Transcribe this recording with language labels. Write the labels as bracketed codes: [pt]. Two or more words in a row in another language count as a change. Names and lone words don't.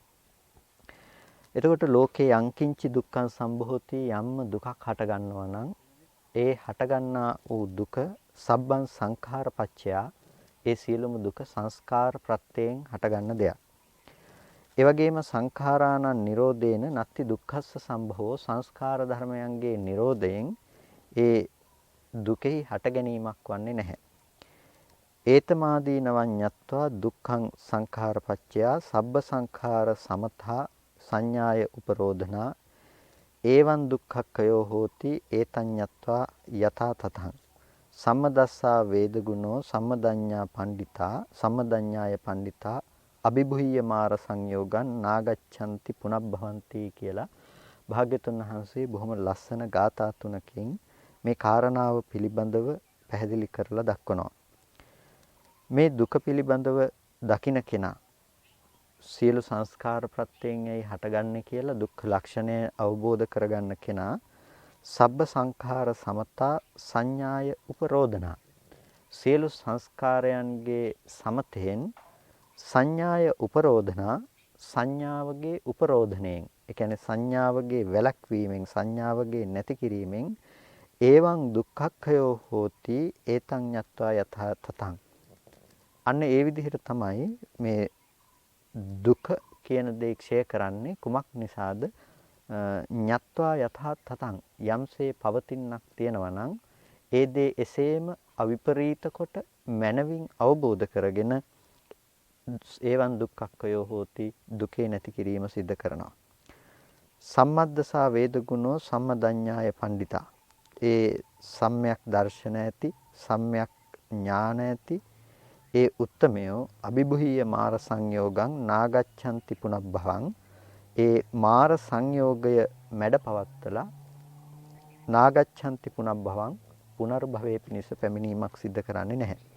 [si] එතකොට [pi] ලෝකේ යංකින්චි දුක්ඛං සම්භෝති [si] යම්ම දුකක් හට ගන්නවා නම් ඒ හටගන්නා වූ දුක [pi] සබ්බං සංඛාරපච්චයා [si] ඒ සියලුම දුක සංස්කාර ප්‍රත්‍යයෙන් හටගන්න දෙයක්. ඒ වගේම [pi] සංඛාරාණං නිරෝධේන නත්ති දුක්ඛස්ස සම්භවෝ [si] සංස්කාර ධර්මයන්ගේ නිරෝධයෙන් ඒ දුකෙහි හට ගැනීමක් වන්නේ නැහැ. [pi] ඒතමාදීනවං ඤත්වා දුක්ඛං සංඛාරපච්චයා සබ්බ සංඛාර සමතා සංඥාය උපරෝධනා ඒවං දුක්ඛක්ඛයෝ හෝති ඒතඤ්ඤත්වා යථා තතං සම්මදස්සා වේදගුණෝ සම්මදඤ්ඤා පණ්ඩිතා සම්මදඤ්ඤාය පණ්ඩිතා අභිභුය්‍ය මාර සංයෝගං නාගච්ඡanti පුනබ්භවಂತಿ [si] කියලා භාග්‍යතුන් වහන්සේ බොහොම ලස්සන ගාථා තුනකින් මේ කාරණාව පිළිබඳව පැහැදිලි කරලා දක්වනවා. මේ දුක පිළිබඳව දකින කෙනා සියලු සංස්කාර ප්‍රත්‍යයෙන් ඇයි හටගන්නේ කියලා දුක්ඛ ලක්ෂණය අවබෝධ කරගන්න කෙනා [pi] සබ්බ සංඛාර සමතා සංඥාය උපරෝධනා [si] සියලු සංස්කාරයන්ගේ සමතෙන් [pi] සංඥාය උපරෝධනා [si] සංඥාවගේ උපරෝධණයෙන් ඒ කියන්නේ සංඥාවගේ වැළැක්වීමෙන් සංඥාවගේ නැති කිරීමෙන් [pi] ඒවං දුක්ඛක්ඛයෝ හෝති ඒතං ඤත්වා යථා තතං [si] අන්න ඒ විදිහට තමයි මේ දුක කියන දේ ක්ෂය කරන්නේ කුමක් නිසාද [pi] ඤත්වා යථා තතං [si] යම්සේ පවතිනක් තියෙනවා නම් ඒ දේ එසේම අවිපරීත කොට මනවින් අවබෝධ කරගෙන [pi] ඒවන් දුක්ඛක්ඛයෝ හෝති [si] දුකේ නැති කිරීම සිද්ධ කරනවා. [pi] සම්මද්දසා වේදගුණෝ සම්මදඤ්ඤාය පණ්ඩිතා [si] ඒ සම්‍යක් දර්ශන ඇති සම්‍යක් ඥාන ඇති ඒ උත්තමයෝ [pi] අභිභුය්‍ය මාර සංයෝගං නාගච්ඡanti පුනබ්භවං [si] ඒ මාර සංයෝගය මැඩපවත්තලා [pi] නාගච්ඡanti පුනබ්භවං [si] පුනර්භවයේ පිණිස පැමිණීමක් සිද්ධ කරන්නේ නැහැ.